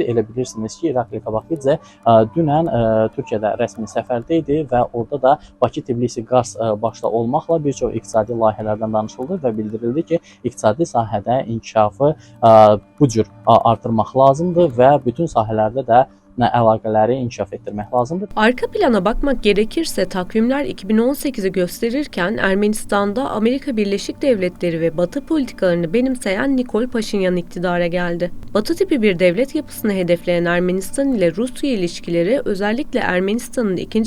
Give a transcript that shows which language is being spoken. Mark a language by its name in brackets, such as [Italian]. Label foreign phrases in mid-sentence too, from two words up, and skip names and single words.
[Azerbaijani] Elə bilirsiniz ki, İrakli Kabakidze dünən Türkiyədə rəsmi səfərdə idi və orada da Bakı-Tbilisi-Qars başda olmaqla bir çox iqtisadi layihələrdən danışıldı və bildirildi ki, iqtisadi sahədə inkişafı bu cür artırmaq lazımdır və bütün sahələrdə də əlaqələri inkişaf etdirmək lazımdır. [Turkish] Arka plana bakmak gerekirse takvimler 2018'i gösterirken Ermenistan'da Amerika Birleşik Devletleri ve Batı politikalarını benimseyen Nikol Paşinyan iktidara geldi. Batı tipi bir devlet yapısını hedefleyen Ermenistan ile Rusya ilişkileri özellikle Ermenistan'ın 2.